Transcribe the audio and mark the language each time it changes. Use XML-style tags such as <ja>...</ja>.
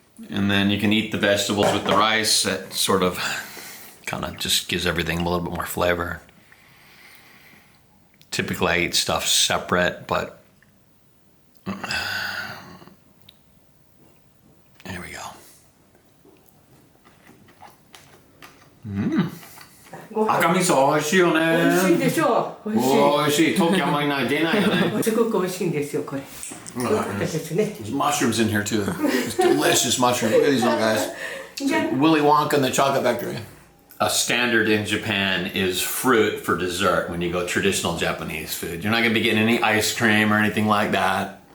<en>And then you can eat the vegetables with the rice. That sort of kind of just gives everything a little bit more flavor. Typically I eat stuff separate, but here we go.</en> <ja>Aka miso 美味しいよね。美味しいでしょう。美味しい。美味しい。東京あんまりない出ないよね。すごく美味しいんですよこれ。</ja> <en>There's mushrooms in here too. It's delicious mushrooms. Look at these little guys. It's like Willy Wonka and the Chocolate Factory. A standard in Japan is fruit for dessert when you go traditional Japanese food. You're not going to be getting any ice cream or anything like that.</en>